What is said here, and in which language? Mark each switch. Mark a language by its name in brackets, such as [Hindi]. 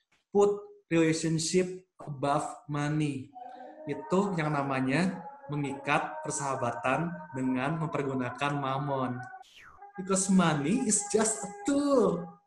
[English] Put relationship above money. [Indonesian] Itu yang namanya mengikat persahabatan dengan mempergunakan mamon. [English] Because money is just a tool.